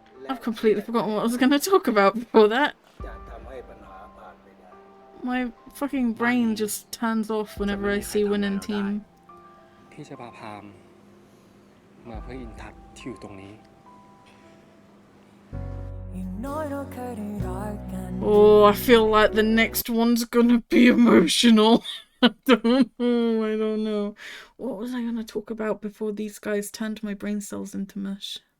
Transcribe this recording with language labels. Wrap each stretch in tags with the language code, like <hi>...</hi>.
<en>I've completely forgotten what I was going to talk about before that.</en> <th>จะทำให้ปัญหาผ่านไปได้</th> <en>My fucking brain just turns off whenever I see winning team.</en> <th>พี่จะพาพามมาเพื่ออินทัศน์ที่อยู่ตรงนี้</th> <en>Oh, I feel like the next one's gonna be emotional. I don't know. What was I gonna talk about before these guys turned my brain cells into mush?</en>